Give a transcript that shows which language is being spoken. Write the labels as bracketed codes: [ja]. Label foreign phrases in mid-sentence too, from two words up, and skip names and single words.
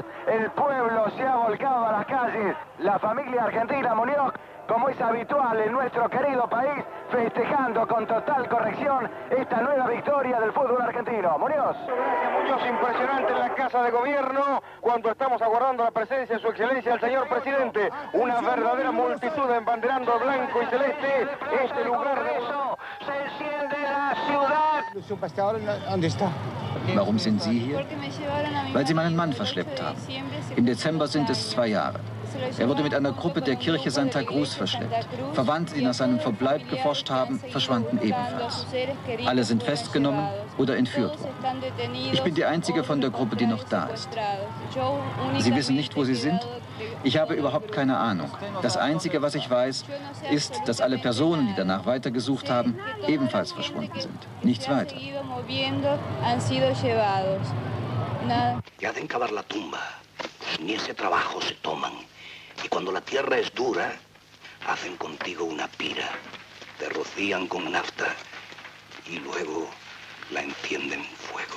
[es] El pueblo se ha volcado a las calles. La familia argentina, Muñoz, como es habitual en nuestro querido país, festejando con total corrección esta nueva victoria del fútbol argentino. Muñoz. Gracias, Muñoz, impresionante en la Casa de Gobierno cuando estamos aguardando la presencia de su excelencia el señor presidente. Una verdadera multitud embanderando blanco y celeste este lugar de... Se enciende la ciudad. ¿Dónde está? [de] Warum sind Sie hier? Weil Sie meinen Mann verschleppt haben. Im Dezember sind es 2 Jahre. Er wurde mit einer Gruppe der Kirche Santa Cruz verschleppt. Verwandte, die nach seinem Verbleib geforscht haben, verschwanden ebenfalls. Alle sind festgenommen oder entführt worden. Ich bin die einzige von der Gruppe, die noch da ist. Sie wissen nicht, wo sie sind? Ich habe überhaupt keine Ahnung. Das Einzige, was ich weiß, ist, dass alle Personen, die danach weitergesucht haben, ebenfalls verschwunden sind. Nichts weiter. [es] Ya de encavar la tumba, ni ese trabajo se toman. Y cuando la tierra es dura, hacen contigo una pira. Te rocían con nafta y luego la encienden fuego.